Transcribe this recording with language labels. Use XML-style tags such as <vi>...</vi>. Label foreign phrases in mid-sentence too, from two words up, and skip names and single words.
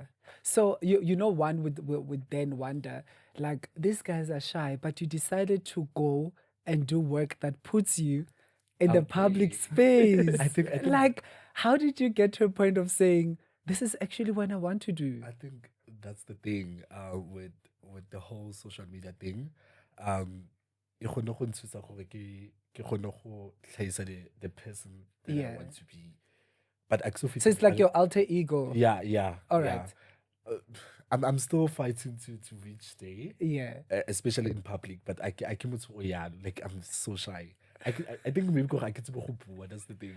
<en>So one would then wonder, like, these guys are shy, but you decided to go and do work that puts you in the public space. I think like, how did you get to a point of saying, this is actually what I want to do? I think that's the thing with the whole social media thing.</en> <tn>E kgone go ntshosa gore ke kgone go tlhaisa</tn> <en>the person that I want to be. But so it's like your alter ego. Yeah. All right. I'm still fighting to reach there. Yeah. Especially in public. But I came to like I'm so shy. I think maybe I get to go. That's the thing.</en>